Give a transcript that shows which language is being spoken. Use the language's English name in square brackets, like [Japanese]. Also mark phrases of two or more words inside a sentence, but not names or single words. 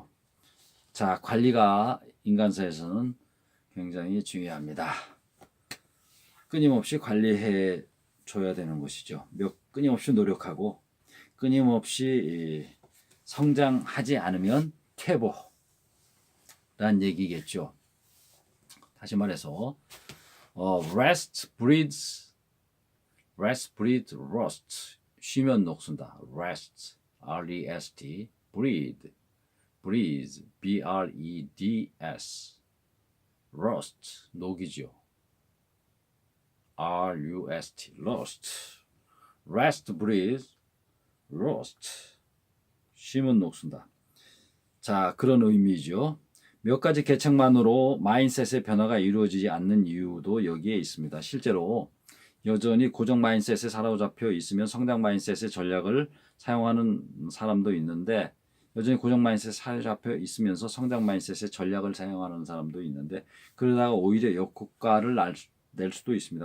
[Korean] 자, 관리가 인간사에서는 굉장히 중요합니다. 끊임없이 관리해 줘야 되는 것이죠. 끊임없이 노력하고 끊임없이 성장하지 않으면 퇴보란 얘기겠죠. 다시 말해서 [English] rest breeds rust. [Korean] 쉬면 녹슨다. [English] rest R-E-S-T breathe B-R-E-D-S rust 녹이죠. R-U-S-T rest breathe rust [Korean] 쉬면 녹슨다. 자, 그런 의미죠. 몇 가지 계책만으로 마인셋의 변화가 이루어지지 않는 이유도 여기에 있습니다. 실제로 여전히 고정 마인셋에 사로잡혀 있으면 성장 마인셋의 전략을 사용하는 사람도 있는데 여전히 고정 마인셋에 사로잡혀 있으면서 성장 마인셋의 전략을 사용하는 사람도 있는데 그러다가 오히려 역효과를 낼 수도 있습니다.